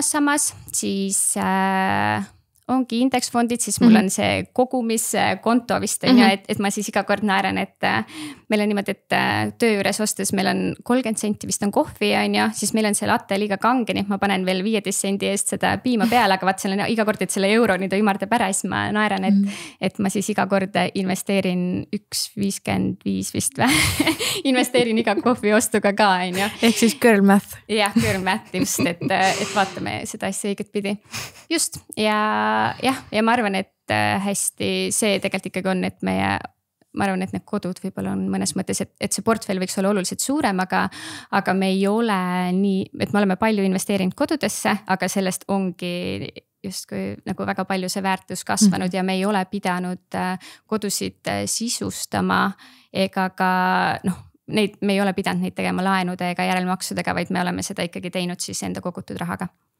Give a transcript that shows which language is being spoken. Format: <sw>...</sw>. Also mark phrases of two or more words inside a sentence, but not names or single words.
<et>sammas, siis ongi indeksfondid, siis mul on see kogumiskonto vist on ju, et ma siis iga kord naeran, et meil on niimoodi, et töö juures ostes meil on 30 senti vist on kohvi on ju, siis meil on see latte liiga kange, nii et ma panen veel 15 sendi eest seda piima peale, aga vaat seal on iga kord, et selle euroni ta ümardab ära, siis ma naeran, et ma siis iga kord investeerin 1,55 vist või investeerin iga kohvi ostuga ka on ju. Ehk siis</et> <en>girl math.</en> <et>Jah,</et> <en>girl math</en> <et>just, et vaatame seda asja õiget pidi. Just ja ma arvan, et hästi see tegelikult ikkagi on, et ma arvan, et need kodud võib-olla on mõnes mõttes, et see portfell võiks olla oluliselt suurem, aga me ei ole nii, et me oleme palju investeerinud kodudesse, aga sellest ongi justkui nagu väga palju see väärtus kasvanud ja me ei ole pidanud kodusid sisustama ega ka me ei ole pidanud neid tegema laenude ega järelmaksudega, vaid me oleme seda ikkagi teinud siis enda kogutud rahaga.</et>